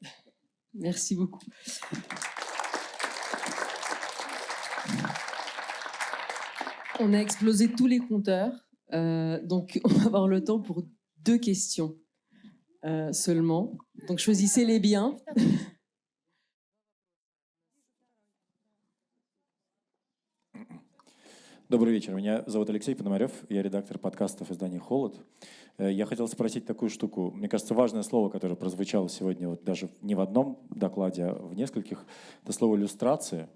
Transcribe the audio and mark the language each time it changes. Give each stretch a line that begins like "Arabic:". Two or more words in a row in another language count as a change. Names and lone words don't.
French: Merci beaucoup. On a explosé tous les compteurs, donc on va avoir le temps pour 2 questions seulement. Donc choisissez-les bien.
Russian: Добрый вечер, меня зовут Алексей Пономарев, я редактор подкастов издания «Холод». Я хотел спросить такую штуку. Мне кажется, важное слово, которое прозвучало сегодня вот даже не в одном докладе, а в нескольких, это слово «иллюстрация».